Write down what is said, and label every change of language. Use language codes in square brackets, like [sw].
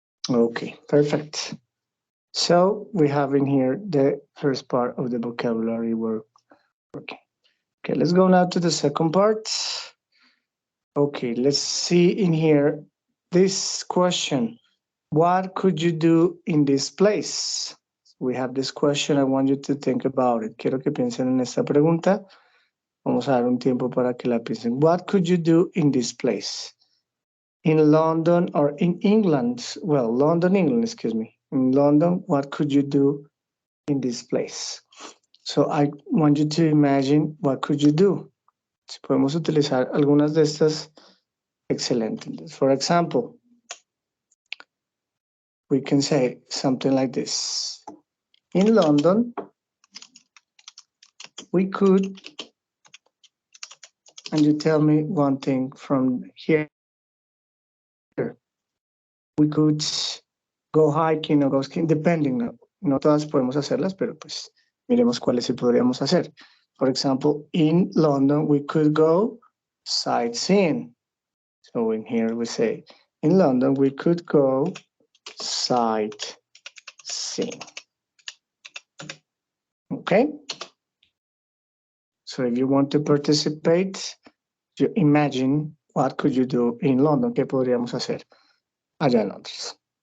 [en] Okay, perfect. So we have in here the first part of the vocabulary work. Okay, let's go now to the second part. Okay, let's see in here this question. What could you do in this place? We have this question. I want you to think about it. [es] Quiero que piensen en esta pregunta. Vamos a dar un tiempo para que la piensen. [en] What could you do in this place? In London or in England? Well, London, England, excuse me. In London, what could you do in this place? So I want you to imagine what could you do. [es] Si podemos utilizar algunas de estas, excelente. [en] For example, we can say something like this. In London, we could, and you tell me one thing from here. We could go hiking or go skiing, depending. [es] No todas podemos hacerlas, pero pues miremos cuáles sí podríamos hacer. [en] For example, in London, we could go sightseeing. So in here we say, in London, we could go sightseeing. Okay? So if you want to participate, you imagine what could you do in London, [es] ¿qué podríamos hacer allá en Londres?